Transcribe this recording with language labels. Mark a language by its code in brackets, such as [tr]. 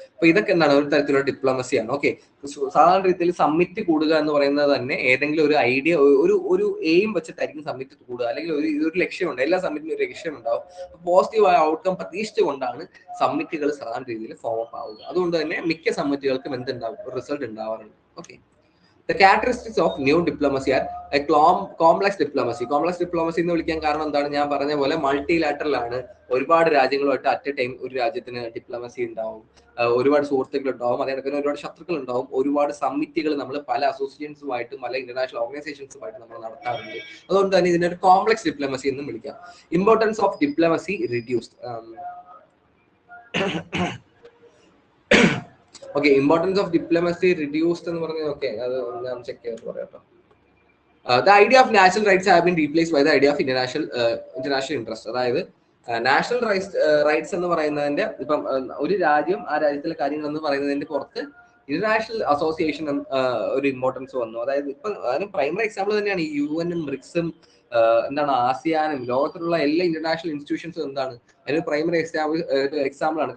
[ml] അപ്പൊ ഇതൊക്കെ എന്താണ്, ഒരു തരത്തിലുള്ള ഡിപ്ലോമസിയാണ്. ഓക്കെ, സാധാരണ രീതിയിൽ സമ്മിറ്റ് കൂടുക എന്ന് പറയുന്നത് തന്നെ ഏതെങ്കിലും ഒരു ഐഡിയ, ഒരു എയിം വെച്ചിട്ടായിരിക്കും സമ്മിറ്റ് കൂടുക. അല്ലെങ്കിൽ ഒരു ലക്ഷ്യമുണ്ട്, എല്ലാ സമ്മിറ്റിനും ഒരു ലക്ഷ്യം ഉണ്ടാവും. പോസിറ്റീവായ ഔട്ട്കം പ്രതീക്ഷിച്ചുകൊണ്ടാണ് സമ്മിറ്റുകൾ സാധാരണ രീതിയിൽ ഫോം അപ്പ് ആവുക. അതുകൊണ്ട് തന്നെ മിക്ക സമ്മിറ്റുകൾക്കും എന്തുണ്ടാവും, ഒരു റിസൾട്ട് ഉണ്ടാവാറുണ്ട്. [en] Okay, The characteristics of new diplomacy are a complex diplomacy. [ml] Complex diplomacy എന്ന് വിളിക്കാൻ കാരണം എന്താണ്, ഞാൻ പറഞ്ഞ പോലെ മൾട്ടിലാറ്ററൽ ആണ്. ഒരുപാട് രാജ്യങ്ങളുമായിട്ട് അറ്റ് എ ടൈം ഒരു രാജ്യത്തിന് ഡിപ്ലോമസി ഉണ്ടാവും, ഒരുപാട് സുഹൃത്തുക്കൾ ഉണ്ടാവും, അതേപോലെ ഒരുപാട് ശത്രുക്കൾ ഉണ്ടാവും. ഒരുപാട് സമ്മിറ്റുകൾ നമ്മൾ പല അസോസിയേഷൻസുമായിട്ടും പല ഇന്റർനാഷണൽ ഓർഗനൈസേഷൻസുമായിട്ട് നമ്മൾ നടത്താറുണ്ട്. അതുകൊണ്ട് തന്നെ ഇതിനൊരു കോംപ്ലക്സ് ഡിപ്ലോമസി എന്നും വിളിക്കാം. [en] Importance of diplomacy reduced. [ml] Okay, [en] importance of diplomacy reduced [ml] എന്ന് പറഞ്ഞാൽ ഓക്കെ, അത് ഞാൻ ചെക്ക് ചെയ്തിട്ട് പറയാം. [en] The idea of national rights have been replaced by the idea of international interest. [ml] അതായത് നാഷണൽ റൈറ്റ്സ് എന്ന് പറയുന്നതിന്റെ ഇപ്പം ഒരു രാജ്യം ആ രാജ്യത്തിലെ കാര്യങ്ങൾ എന്ന് പറയുന്നതിന്റെ പുറത്ത് ഇന്റർനാഷണൽ അസോസിയേഷൻ ഒരു ഇമ്പോർട്ടൻസ് വന്നു. അതായത് ഇപ്പൊ അതിന് പ്രൈമറി എക്സാമ്പിൾ തന്നെയാണ് ഈ UN-ഉം ബ്രിക്സും എന്താണ് ആസിയാനും ലോകത്തിലുള്ള എല്ലാ ഇന്റർനാഷണൽ ഇൻസ്റ്റിറ്റ്യൂഷൻസും എന്താണ് അതിന് പ്രൈമറി എക്സാമ്പിൾ ആണ്.